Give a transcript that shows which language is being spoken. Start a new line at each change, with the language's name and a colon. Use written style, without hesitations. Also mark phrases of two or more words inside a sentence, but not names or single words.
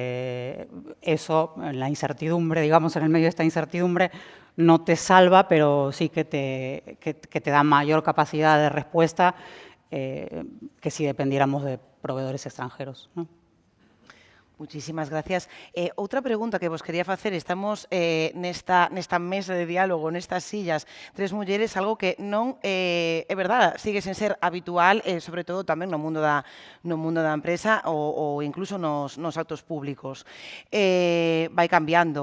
Spanish: eso, la incertidumbre, digamos, en el medio de esta incertidumbre, no te salva, pero sí que te da mayor capacidad de respuesta que si dependiéramos de proveedores extranjeros, ¿no? Muchísimas gracias.
Galician: Outra pregunta que vos quería facer, estamos nesta mesa de diálogo, nestas sillas, tres mulleres, algo que non, é verdad, sigue sen ser habitual, sobre todo tamén no mundo da empresa ou incluso nos actos públicos. Vai cambiando.